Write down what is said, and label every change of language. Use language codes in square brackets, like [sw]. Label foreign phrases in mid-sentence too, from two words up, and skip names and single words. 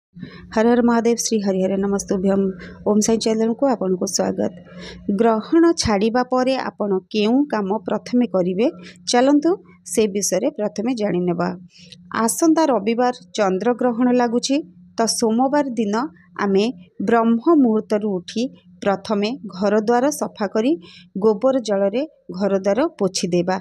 [sa] हर हर महादेव श्री हरिहर नमस्तुभ्यम [or] ଓମ ସାଇ ଚ୍ୟାନେଲ କୁ ଆପଣ କୁ ସ୍ୱାଗତ। ଗ୍ରହଣ ଛାଡ଼ିବା ପରେ ଆପଣ କେଉଁ କାମ ପ୍ରଥମେ କରିବେ ଚାଲନ୍ତୁ ସେ ବିଷୟ ପ୍ରଥମେ ଜାଣି ନେବା। ଆସନ୍ତା ରବିବାର ଚନ୍ଦ୍ର ଗ୍ରହଣ ଲାଗୁଛି ତ ସୋମବାର ଦିନ ଆମେ ବ୍ରହ୍ମ ମୁହୂର୍ତ୍ତ ଉଠି ପ୍ରଥମେ ଘର ଦ୍ୱାର ସଫା କରି ଗୋବର ଜଳ ରେ ଘର ଦ୍ୱାର ପୋଛି ଦେବା।